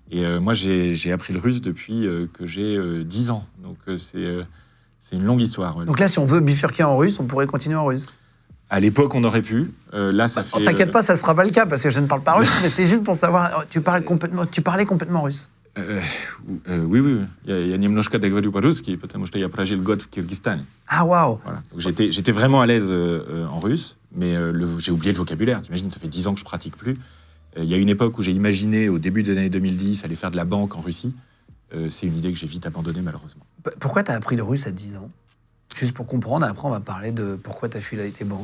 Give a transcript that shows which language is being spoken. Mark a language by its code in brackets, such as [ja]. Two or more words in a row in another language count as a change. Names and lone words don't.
[fr] Et moi, j'ai appris le russe depuis que j'ai 10 ans. c'est une longue histoire. Ouais. Donc là, si on veut bifurquer en russe, on pourrait continuer en russe. À l'époque, on aurait pu. Là, ça fait. T'inquiète pas, ça sera pas le cas parce que je ne parle pas russe, mais c'est juste pour savoir. Tu parlais complètement russe. Oui. [ru] Я немножко договорю по-русски, потому что я прожил год в Кыргызстане. [fr] Ah, waouh. Voilà. Donc j'étais vraiment à l'aise en russe, mais j'ai oublié le vocabulaire. T'imagines, ça fait 10 ans que je pratique plus. Il y a une époque où j'ai imaginé, au début des années 2010, aller faire de la banque en Russie. C'est une idée que j'ai vite abandonnée, malheureusement. Pourquoi t'as appris le russe à 10 ans? Juste pour comprendre, après on va parler de pourquoi t'as fui les banques.